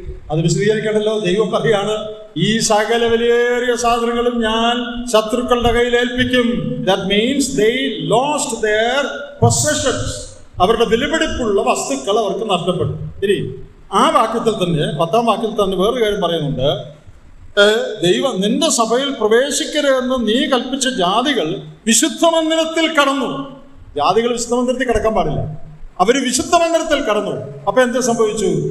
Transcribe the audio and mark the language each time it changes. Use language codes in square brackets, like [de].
[ml] അത് വിശദീകരിക്കണമല്ലോ. ദൈവം പറയാണ്, ഈ സകല വിലയേറിയ സാധനങ്ങളും ഞാൻ ശത്രുക്കളുടെ കയ്യിൽ ഏൽപ്പിക്കും. [en] That means they lost their possessions. [ml] അവരുടെ വിലപിടിപ്പുള്ള വസ്തുക്കൾ അവർക്ക് നഷ്ടപ്പെട്ടു. ഇനി ആ വാക്യത്തിൽ തന്നെ 10-ാം വാക്യത്തിൽ തന്നെ വേറൊരു കാര്യം പറയുന്നുണ്ട്. ദൈവം നിന്റെ സഭയിൽ പ്രവേശിക്കരുതെന്ന് നീ കൽപ്പിച്ച ജാതികൾ വിശുദ്ധ മന്ദിരത്തിൽ കടന്നു. ജാതികൾ വിശുദ്ധ മന്ദിരത്തിൽ കടക്കാൻ പാടില്ല, അവര് വിശുദ്ധ മന്ദിരത്തിൽ കടന്നു. അപ്പൊ എന്ത് സംഭവിച്ചു?